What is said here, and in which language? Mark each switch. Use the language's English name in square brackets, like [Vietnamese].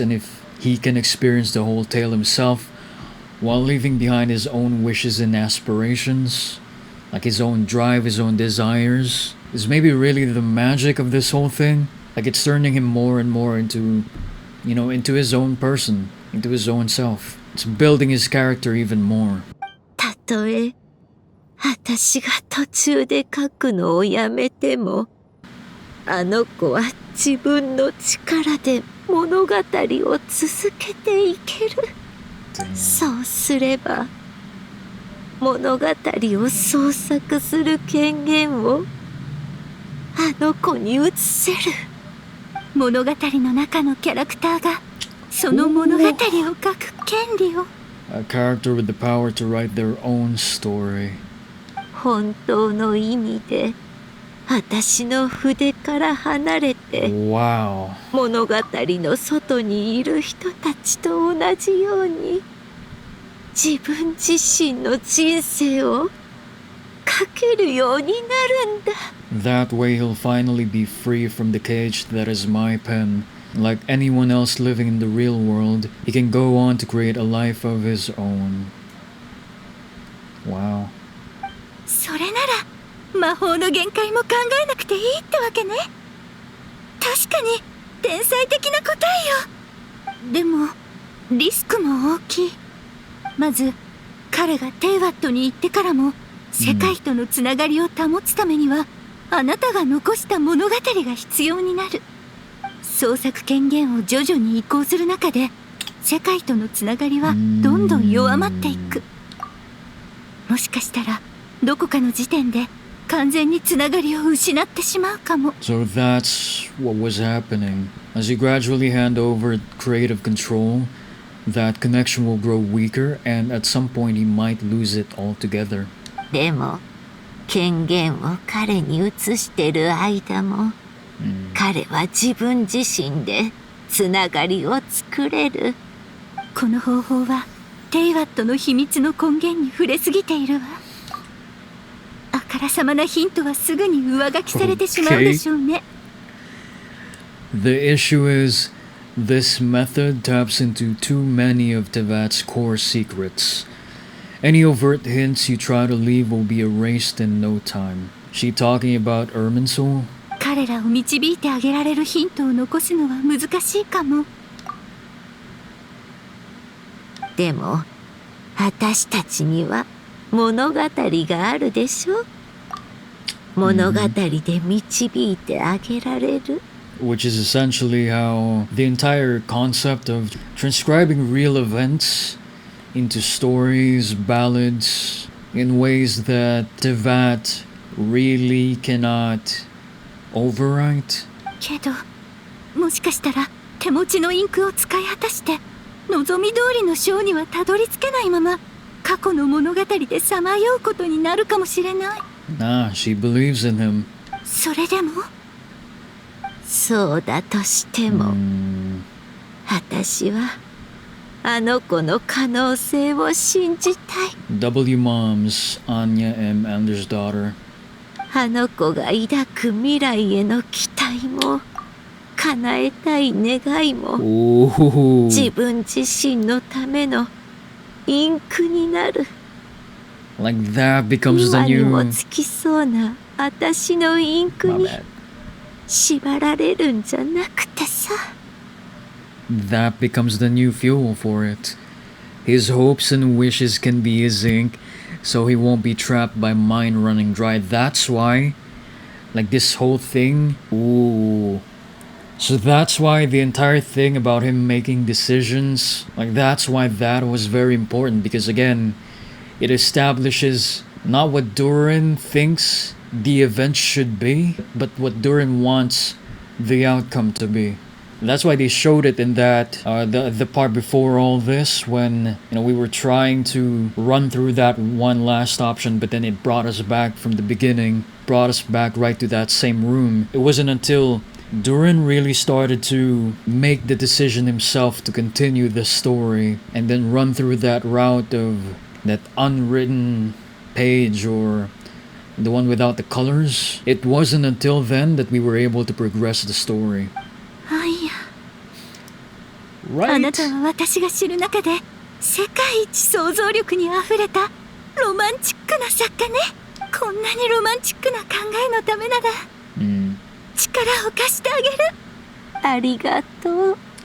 [English] And if he can experience the whole tale himself while leaving behind his own wishes and aspirations, like his own drive, his own desires, is maybe really the magic of this whole thing. Like it's turning him more and more into, you know, into his own person, into his own self. It's building his character even more. [Japanese] たとえ私が途中で書くのをやめても、あの子は自分の力で物語を続けていける。そうすれば物語を創作する権限をあの子に移せる。物語の中のキャラクターがその物語を書く権利を。 [English] A character with the power to write their own story. [Japanese] 本当の意味で私の筆から離れて、 [English] Wow. [Japanese] 物語の外にいる人たちと同じように自分自身の人生を書けるようになるんだ。 [English] That way he'll finally be free from the cage that is my pen. Like anyone else living in the real world, he can go on to create a life of his own. Wow. [Japanese] それなら魔法の限界も考えなくていいってわけね。確かに天才的な答えよ。でもリスクも大きい。まず彼がテイワットに行ってからも世界とのつながりを保つためには、あなたが残した物語が必要になる。創作権限を徐々に移行する中で世界とのつながりはどんどん弱まっていく。もしかしたらどこかの時点で完全につながりを失ってしまうかも。 [English] So that's what was happening. As you gradually hand over creative control, that connection will grow weaker, and at some point he might lose it altogether. [Japanese] でも権限を彼に移してる間も、彼は自分自身でつながりを作れる。この方法はテイワットの秘密の根源に触れすぎているわ。あからさまなヒントはすぐに上書きされてしまうでしょうね。 [English] The issue is, this method taps into too many of Tevat's core secrets. Any overt hints you try to leave will be erased in no time. She talking about Irminsul? [Japanese] 彼らを導いてあげられるヒントを残すのは難しいかも。でも私たちには物語があるでしょ。物語で導いてあげられる。 [English] Which is essentially how the entire concept of transcribing real events into stories, ballads, in ways that Tevat really cannot overwrite. [Japanese] けどもしかしたら手持ちのインクを使い果たして望み通りの章にはたどり着けないまま過去の物語でさまようことになるかもしれない。 [English] Nah, she believes in him. [Japanese] それでもそうだとしても、私はあの子の可能性を信じたい。 [English] W. Moms, Anya M. Anders' daughter. [Japanese] あの子が抱く未来への期待も叶えたい願いも、自分自身のためのインクになる。 [English] Like that becomes the [Japanese] 今に [English] new... [Japanese] もつきそうな私のインク [English] My [Japanese] に [English] bad. [Japanese] 縛られるんじゃなくてさ。 [English] That becomes the new fuel for it. His hopes and wishes can be his ink, so he won't be trapped by mine running dry. That's why, like this whole thing, ooh. So that's why the entire thing about him making decisions, like that's why that was very important, because again, it establishes not what Durin thinks the event should be, but what Durin wants the outcome to be. That's why they showed it in that the part before all this, when we were trying to run through that one last option, but then it brought us back from the beginning, brought us back right to that same room. It wasn't until Durin really started to make the decision himself to continue the story and then run through that route of that unwritten page, or the one without the colors. It wasn't until then that we were able to progress the story. [Japanese] あいや、 [English] Right? [Japanese] あなたは私が知る中で世界一想像力にあふれたロマンチックな作家ね。こんなにロマンチックな考えのためなら、力を貸してあげる。ありがとう。